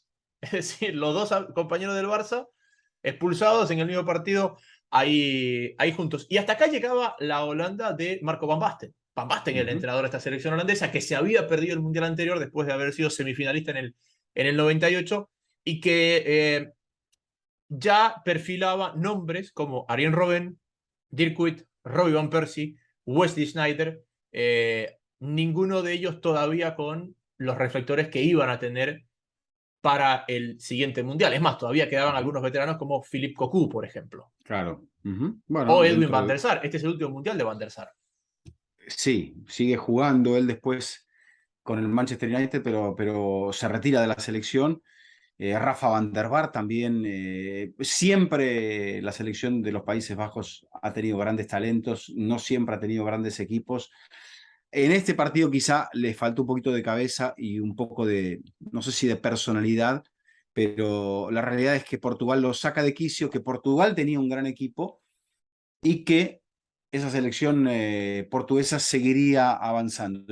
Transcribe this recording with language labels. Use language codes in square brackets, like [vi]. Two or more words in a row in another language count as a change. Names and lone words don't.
[es] Es decir, los dos compañeros del Barça expulsados en el mismo partido ahí juntos. Y hasta acá llegaba la Holanda de Marco Van Basten. Van Basten, el entrenador de esta selección holandesa, que se había perdido el Mundial anterior después de haber sido semifinalista en el 98 y que ya perfilaba nombres como Arjen Robben, Dirk Kuyt, Robbie Van Persie, Wesley Sneijder, ninguno de ellos todavía con los reflectores que iban a tener para el siguiente mundial. Es más, todavía quedaban algunos veteranos como Philippe Cocu, por ejemplo. Claro. O Bueno, Edwin van der Sar. Este es el último mundial de van der Sar. sí, sigue jugando él después con el Manchester United, pero se retira de la selección. Rafa van der Vaart también. Siempre la selección de los Países Bajos ha tenido grandes talentos, no siempre ha tenido grandes equipos. En este partido quizá le faltó un poquito de cabeza y un poco de, no sé si de personalidad, pero la realidad es que Portugal lo saca de quicio, que Portugal tenía un gran equipo y que esa selección portuguesa seguiría avanzando.